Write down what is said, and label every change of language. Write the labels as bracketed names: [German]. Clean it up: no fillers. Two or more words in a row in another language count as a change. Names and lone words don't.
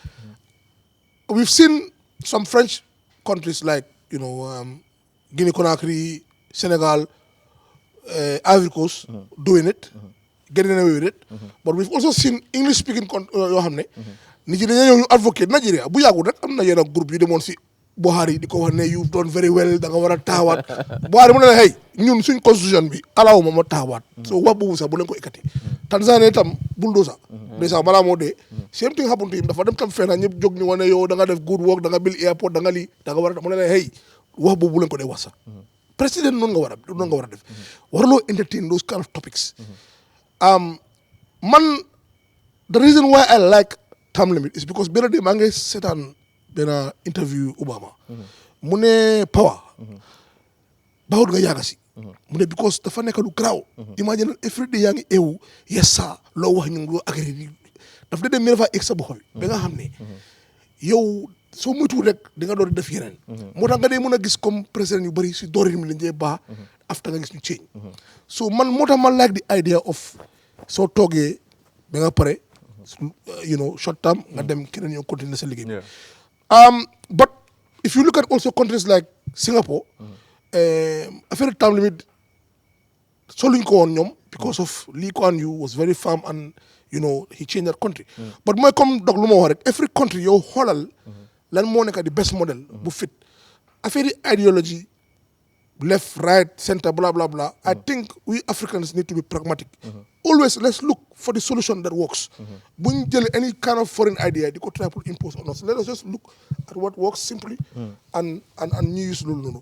[English] We've seen some French countries like Guinea Conakry, Senegal, Ivory Coast doing it, getting away with it. But we've also seen English-speaking Nigerian advocate Nigeria. [Wolof] Bu yàggul rek am na yenn groupe yu demoon si Buhari di ko wax ne [English] you've done very well [Wolof] da nga war a taxawaat Buhari mu ne hey ñun suñ constitution bi alawuma ma taxawaat. So wax boobu sax bu leen ko ekkati. Tanzania tam bulldozer. Déjà balaa moo dee [English] same thing happen to him [Wolof] dafa dem tam fenn ñëpp jóg ñu wane yow da nga def [English] good work [Wolof] da nga build airport da nga lii da nga war a mu ne la hey wax boobu bu leen ko dee wax sax. Président noonu nga war a def. [English] warloo entertain those kind of topics. Man the reason why I like time limit is because [Wolof] benn day maa ngi seetaan benn interview [English] Obama. [Wolof] mu ne power. bawut nga yàgg si. mu ne because dafa nekk lu garaaw. [English] imagine every day [Wolof] yaa ngi eewu [English] yes sir [Wolof] loo wax ñu ngi loo agréé daf de dem mi dafa egg sa bopp bi. ba nga xam ne yow soo moytuwul rek di nga door def yeneen. moo tax nga dee mën a gis comme président yu bëri si doorin mi lañ dee baax. after nga gis ñu change. so man moo tax ma [English] like the idea of [Wolof] soo toogee ba nga pare [English] short term [Wolof] nga dem keneen ñoo continuer sa liggéey. [English] But if you look at also countries like Singapore. Affaire time limit [Wolof] soluñ ko woon ñoom [English] because of Lee Kuan Yew was very firm and you know, he changed that country. [Wolof] But mooy comme dog lu ma wax rek [English] every country [Wolof] yow xoolal lan moo nekk [English] the best model [Wolof] bu fit affaire ideology [English] left, right, center, blah, blah, blah. I think we Africans need to be pragmatic. Always, let's look for the solution that works. When any kind of foreign idea, they could try to impose on us. Let us just look at what works simply and use no.